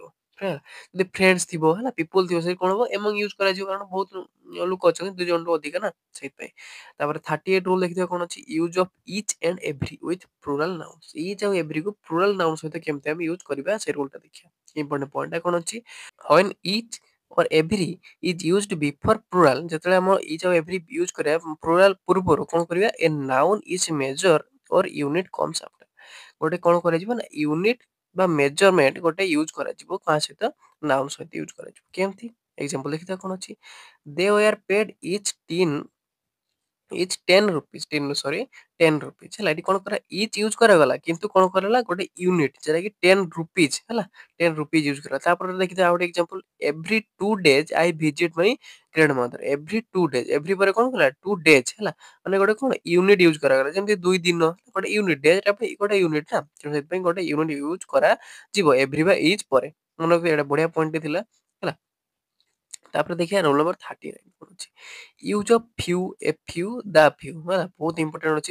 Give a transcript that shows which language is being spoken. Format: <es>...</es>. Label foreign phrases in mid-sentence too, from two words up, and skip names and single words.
<or>ହେଲା, ଯଦି ଫ୍ରେଣ୍ଡସ୍ ଥିବ ହେଲା, ପିପୁଲ ଥିବ, ସେ କଣ ହବ,</or> <en>among use</en> <or>କରାଯିବ, କାରଣ ବହୁତ ଲୋକ ଅଛନ୍ତି, ଦୁଇ ଜଣରୁ ଅଧିକା ନା, ସେଇଥିପାଇଁ। ତାପରେ 38 ରୁଲ ଦେଖିଥିବା କଣ ଅଛି,</or> <en>use of each and every with plural nouns.</en> <or>ଇଚ୍ ଆଉ ଏଭ୍ରି କୁ</or> <en>plural noun</en> <or>ସହିତ କେମିତି ଆମେ ୟୁଜ କରିବା, ସେ ରୁଲଟା ଦେଖିବା।</or> <en>important point</en> <or>କଣ ଅଛି,</or> <en>when each or every is used before plural,</en> <or>ଯେତେବେଳେ ଆମ each ଆଉ every ୟୁଜ କରିବା plural ପୂର୍ବରୁ କଣ କରିବା,</or> <en>a noun is measure or unit comes after।</en> <or>ଗୋଟେ କଣ କରାଯିବ ନା ୟୁନିଟ ବା ମେଜରମେଣ୍ଟ ଗୋଟେ ୟୁଜ କରାଯିବ, କାହା ସହିତ, ନାଉନ୍ ସହିତ ୟୁଜ କରାଯିବ। କେମିତି, ଏକ୍ସାମ୍ପଲ ଦେଖିବା କଣ ଅଛି,</or> <en>they were paid each 10 rupees, 10 rupees ହେଲା।</en> <or>ଏଠି କଣ କରା, each ୟୁଜ କରାଗଲା, କିନ୍ତୁ କଣ କରାଗଲା, ଗୋଟେ ୟୁନିଟ ଯେଟା କି 10 rupees ହେଲା, 10 rupees ୟୁଜ କରା। ତାପରେ ଦେଖିବା ଆଉ ଗୋଟେ ଏକ୍ସାମ୍ପଲ,</or> <en>every 2 days I visit my grandmother। every 2 days,</en> <or>every ପରେ କଣ କଲା, 2 days ହେଲା, ମାନେ ଗୋଟେ କଣ ୟୁନିଟ ୟୁଜ କରାଗଲା, ଯେମିତି 2 ଦିନ, ଗୋଟେ ୟୁନିଟ, ଡେ ଟା ଗୋଟେ ୟୁନିଟ ନା, ତେଣୁ ସେଥିପାଇଁ ଗୋଟେ ୟୁନିଟ ୟୁଜ କରାଯିବ every ବା each ପରେ। ମନେ ରଖିବେ, ଏଇଟା ବଢିଆ ପଏଣ୍ଟ ଥିଲା ହେଲା। ତାପରେ ଦେଖିବା</or> <en>rule number</en> <or>39 କଣ ଅଛି,</or> <en>use of few, a few, the few</en> <or>ହେଲା, ବହୁତ ଇମ୍ପୋର୍ଟାଣ୍ଟ ଅଛି।</or>